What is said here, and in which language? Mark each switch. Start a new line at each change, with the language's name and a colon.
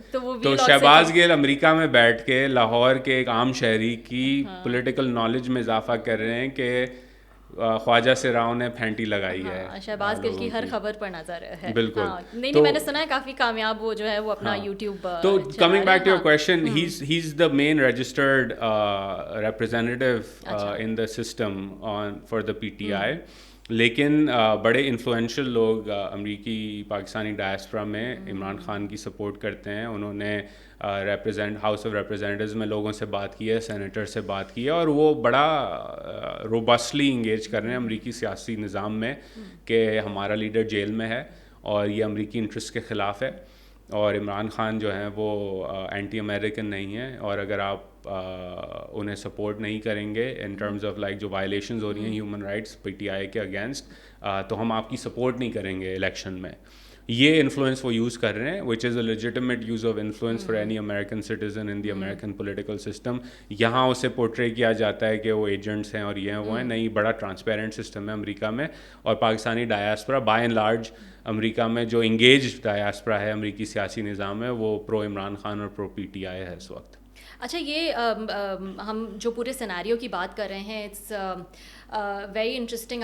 Urdu: تو شہباز گل امریکہ میں بیٹھ کے لاہور کے ایک عام شہری کی پولیٹیکل نالج میں اضافہ کر رہے ہیں کہ خواجہ سراؤں نے پھینٹی لگائی ہے. شہباز گل کی ہر خبر پر نظر ہے. بالکل. نہیں, میں نے سنا ہے کافی کامیاب وہ جو ہے وہ اپنا یوٹیوب.
English: تو coming back to your question, he is the main registered representative in the system for the P T I.
Urdu: لیکن بڑے انفلوئنشیل لوگ امریکی پاکستانی ڈائسپورا میں عمران خان کی سپورٹ کرتے ہیں. انہوں نے ہاؤس آف ریپرزینٹیوز میں لوگوں سے بات کی ہے, سینیٹر سے بات کی ہے, اور وہ بڑا روبسٹلی انگیج کر رہے ہیں امریکی سیاسی نظام میں کہ ہمارا لیڈر جیل میں ہے اور یہ امریکی انٹرسٹ کے خلاف ہے, اور عمران خان جو ہیں وہ اینٹی امریکن نہیں ہیں, اور اگر آپ انہیں سپورٹ نہیں کریں گے ان ٹرمز آف لائک جو وائلیشنز ہو رہی ہیں human rights P T I کے اگینسٹ, تو ہم آپ کی سپورٹ نہیں کریں گے الیکشن میں. یہ انفلوئنس وہ یوز کر رہے ہیں,
English: Which is a legitimate use of influence for any American citizen in the American political system.
Urdu: یہاں اسے پورٹرے کیا جاتا ہے کہ وہ ایجنٹس ہیں اور یہ ہیں وہ ہیں. نہیں, بڑا ٹرانسپیرنٹ سسٹم ہے امریکہ میں, اور Pakistani diaspora by and large امریکہ میں جو انگیج ڈائسپورا ہے امریکی سیاسی نظام میں, وہ پرو عمران خان اور پرو پی ٹی آئی ہے اس وقت. اچھا, یہ ہم جو پورے سیناریو کی بات کر رہے ہیں,
English: It's very interesting.